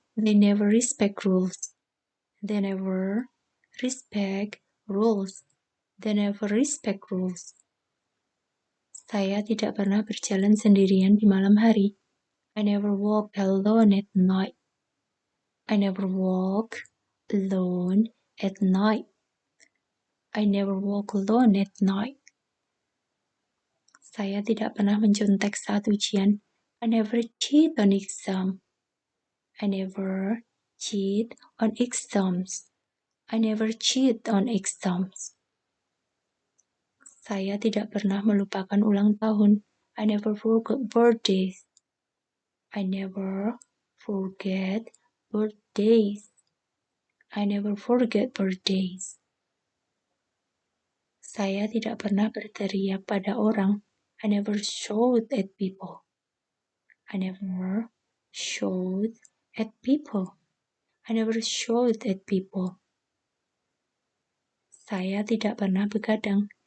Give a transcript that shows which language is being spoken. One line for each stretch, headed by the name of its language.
English: They never respect rules. They never respect rules. They never respect rules.
Indonesian: Saya tidak pernah berjalan sendirian di malam hari.
English: I never walk alone at night. I never walk alone at night. I never walk alone at night.
Indonesian: Saya tidak pernah mencontek saat ujian.
English: I never cheat on exam. I never cheat on exams. I never cheat on exams.
Indonesian: Saya tidak pernah melupakan ulang tahun.
English: I never forget birthdays. I never forget birthdays. I never forget birthdays.
Indonesian: Saya tidak pernah berteriak pada orang.
English: I never shout at people. I never shout at people. I never shout at people.
Indonesian: Saya tidak pernah begadang.